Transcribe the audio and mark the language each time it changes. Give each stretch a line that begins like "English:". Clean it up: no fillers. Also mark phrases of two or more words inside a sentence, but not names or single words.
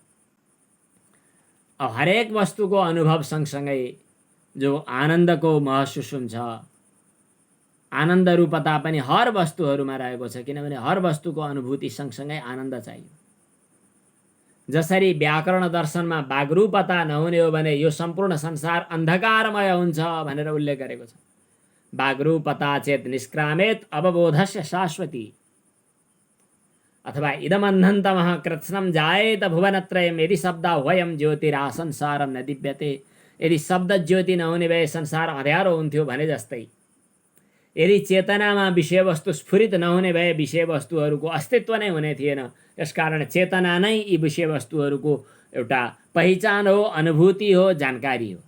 Nepali: अब हरेक वस्तुको अनुभव सँगसँगै जो आनन्दको महसुस हुन्छ, आनन्द रूपता पनि हर वस्तुहरूमा रहेको छ, किनभने हर वस्तुको अनुभूति सँगसँगै आनन्द चाहियो। जसरी व्याकरण दर्शनमा बागरूपता नहुने हो भने यो सम्पूर्ण संसार अन्धकारमय हुन्छ भनेर उल्लेख गरेको छ।
Sanskrit: बागरूपता चेत निष्क्रामेत अवबोधस्य शाश्वती, अथवा इदमन्धन्तमः कृत्स्नं जायेत भुवनत्रयम् यदि शब्दाह्वयं ज्योतिरासंसारं न दिव्यते।
Nepali: यदि शब्द ज्योति नहुने भए संसार अँध्यारो हुन्थ्यो भने जस्तै, यदि चेतनामा विषयवस्तु स्फुरित नहुने भए विषयवस्तुहरूको अस्तित्व नै हुने थिएन। यसकारण चेतना नै यी विषयवस्तुहरूको एउटा पहिचान हो, अनुभूति हो, जानकारी हो।